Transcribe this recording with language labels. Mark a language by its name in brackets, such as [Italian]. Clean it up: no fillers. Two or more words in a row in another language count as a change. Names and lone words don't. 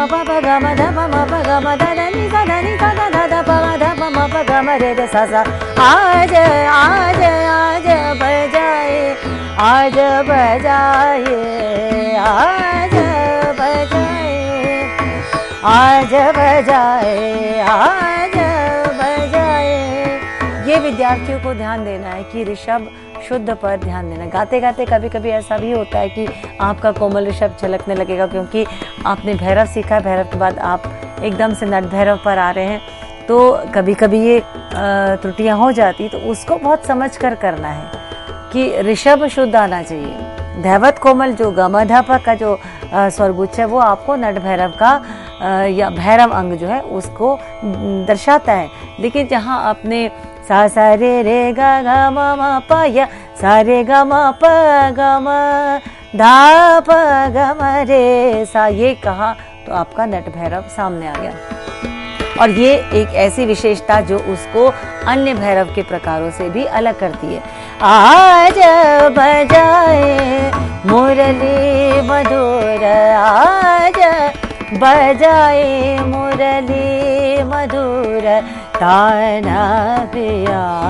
[Hindi] प प ग म ध प म प ग म ध ध नि सा ध नि सा ध ध ध प म ध प म प ग म रे रे सा सा आज आज आज बजाए आज बजाए आज बजाए आज बजाए आज बजाए। ये विद्यार्थियों को ध्यान देना है कि ऋषभ शुद्ध पर ध्यान देना। गाते गाते कभी कभी ऐसा भी होता है कि आपका कोमल ऋषभ छलकने लगेगा, क्योंकि आपने भैरव सीखा है, भैरव के बाद आप एकदम से नट भैरव पर आ रहे हैं, तो कभी कभी ये त्रुटियां हो जाती, तो उसको बहुत समझ कर करना है कि ऋषभ शुद्ध आना चाहिए। धैवत कोमल जो गमधप का जो स्वरगुच्छ है वो आपको नट भैरव का या भैरव अंग जो है उसको दर्शाता है। लेकिन जहाँ आपने सा सा रे रे गा गा म म प य सा रे ग म प ग म धा प ग म रे सा ये कहा तो आपका नट भैरव सामने आ गया। और ये एक ऐसी विशेषता जो उसको अन्य भैरव के प्रकारों से भी अलग करती है। आज बजाए मुरली मधुर आज बजाए मुरली मधुर ताना पिया